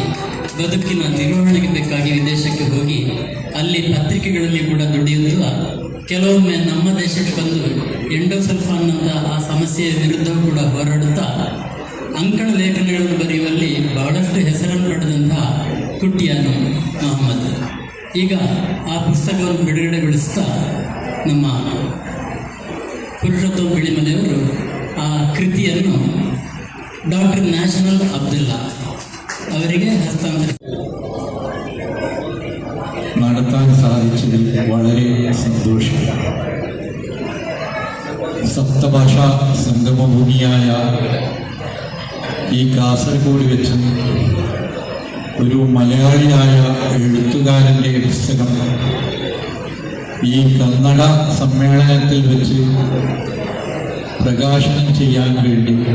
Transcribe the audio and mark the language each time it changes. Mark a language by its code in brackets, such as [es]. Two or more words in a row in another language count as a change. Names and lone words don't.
[kn] ಬದುಕಿನ ನಿರ್ವಹಣೆಗೆ ಬೇಕಾಗಿ ವಿದೇಶಕ್ಕೆ ಹೋಗಿ ಅಲ್ಲಿ ಪತ್ರಿಕೆಗಳಲ್ಲಿ ಕೂಡ ದುಡಿಯುತ್ತಾ ಕೆಲವೊಮ್ಮೆ ನಮ್ಮ ದೇಶಕ್ಕೆ ಬಂದು ಎಂಡೋಸಲ್ಫಾನ್ನಂಥ ಆ ಸಮಸ್ಯೆಯ ವಿರುದ್ಧ ಕೂಡ ಹೋರಾಡುತ್ತಾ ಅಂಕಣ ಲೇಖನಗಳನ್ನು ಬರೆಯುವಲ್ಲಿ ಬಹಳಷ್ಟು ಹೆಸರನ್ನು ಪಡೆದಂತಹ ಕುಟ್ಟಿಯಾನು ಮೊಹಮ್ಮದ್. ಈಗ ಆ ಪುಸ್ತಕವನ್ನು ಬಿಡುಗಡೆಗೊಳಿಸ್ತಾ ನಮ್ಮ ಪುರುಷೋತ್ತಮ ಬಿಳಿಮಲೆಯವರು ಆ ಕೃತಿಯನ್ನು ಡಾಕ್ಟರ್ ನ್ಯಾಷನಲ್ ಅಬ್ದುಲ್ಲಾ അവರಿಗೆ ഹസ്താന്തരം [ml] നടത്താൻ സാധിച്ചതിൽ വളരെ സന്തോഷം. സപ്തഭാഷാ സംഗമഭൂമിയായ ഈ കാസർഗോഡ് വെച്ച് ഒരു മലയാളിയായ എഴുത്തുകാരൻ്റെ പുസ്തകം ഈ കന്നഡ സമ്മേളനത്തിൽ വെച്ച് പ്രകാശനം ചെയ്യാൻ വേണ്ടി